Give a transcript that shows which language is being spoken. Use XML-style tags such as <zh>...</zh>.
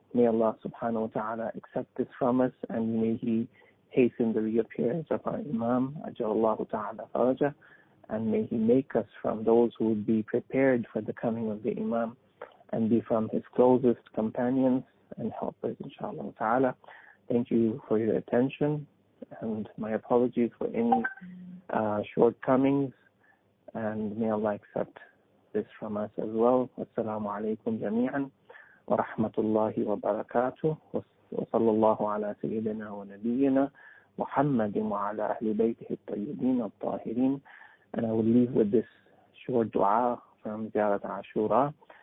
<en>May Allah subhanahu wa ta'ala accept this from us, and may He hasten the reappearance of our Imam, Ajallahu ta'ala farajah, and may He make us from those who will be prepared for the coming of the Imam and be from His closest companions and helpers, inshallah ta'ala. Thank you for your attention, and my apologies for any shortcomings, and may Allah accept this from us as well.</en> <ar>Assalamu alaikum jami'an wa rahmatullahi wa barakatuh. وصلى الله على سيدنا ونبينا محمد وعلى أهل بيته الطيبين الطاهرين.</ar> <en>And I will leave with this short dua from Ziyarat Ashura.</en>